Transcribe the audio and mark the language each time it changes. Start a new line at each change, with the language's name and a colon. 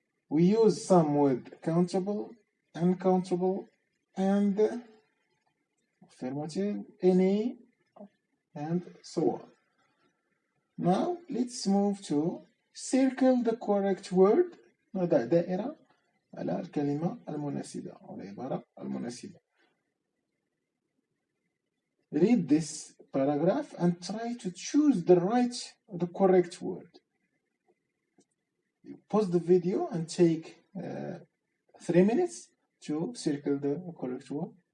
English: We use some with countable, uncountable, and affirmative, any, and so on. Now let's move to circle the correct word.
Arabic: نضع دائرة على الكلمة المناسبة أو العبارة المناسبة.
English: Read this paragraph and try to choose the correct word. Pause the video and take 3 minutes to circle the correct word.